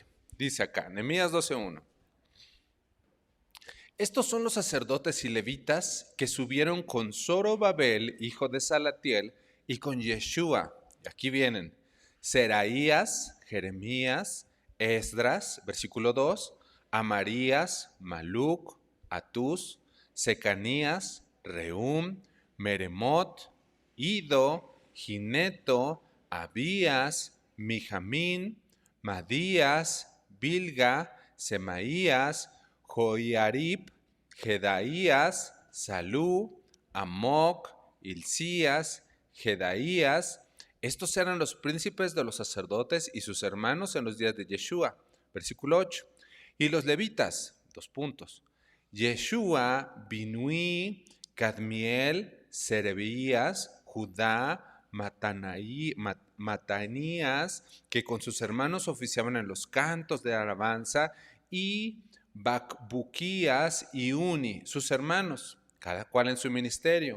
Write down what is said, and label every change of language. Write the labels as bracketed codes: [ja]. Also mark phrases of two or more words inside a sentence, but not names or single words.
[es] Dice acá, Nehemías 12:1. Estos son los sacerdotes y levitas que subieron con Zorobabel, hijo de Salatiel, y con Yeshua. Y aquí vienen, Seraías, Jeremías, Esdras, versículo 2, Amarías, Maluc, Atús, Secanías, Rehum, Meremot, Ido, Gineto, Abías, Mijamín, Madías, Bilga, Semaías, Joiarib, Jedaías, Salú, Amoc, Hilcías, Jedaías. Estos eran los príncipes de los sacerdotes y sus hermanos en los días de Yeshua. Versículo 8. Y los levitas, 2 puntos. Yeshua, Binui, Cadmiel, Serebías, Judá, Matanías, que con sus hermanos oficiaban en los cantos de alabanza, y Bacbuquías y Uni, sus hermanos, cada cual en su ministerio.